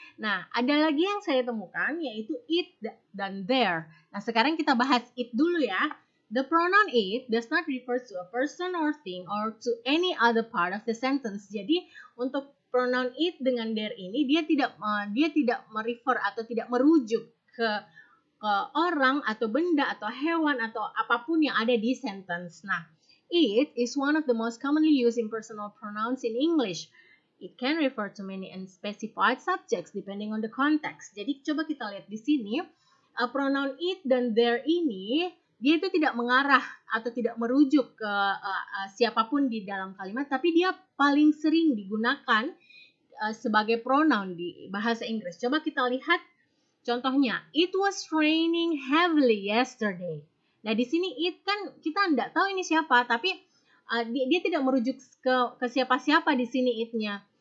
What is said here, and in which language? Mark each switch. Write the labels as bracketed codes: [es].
[id] Nah, ada lagi yang saya temukan yaitu it dan their. Nah, sekarang kita bahas it dulu ya. [en] The pronoun it does not refer to a person or thing or to any other part of the sentence. [id] Jadi, untuk pronoun it dengan their ini dia tidak merefer atau tidak merujuk ke orang atau benda atau hewan atau apapun yang ada di sentence. [en] Nah, it is one of the most commonly used impersonal pronouns in English. It can refer to many unspecified subjects depending on the context. [id] Jadi coba kita lihat di sini pronoun it dan their ini dia itu tidak mengarah atau tidak merujuk ke siapapun di dalam kalimat, tapi dia paling sering digunakan sebagai pronoun di bahasa Inggris. Coba kita lihat contohnya. [en] It was raining heavily yesterday. [id] Nah di sini it kan kita tidak tahu ini siapa, tapi dia tidak merujuk ke siapa-siapa di sini it-nya.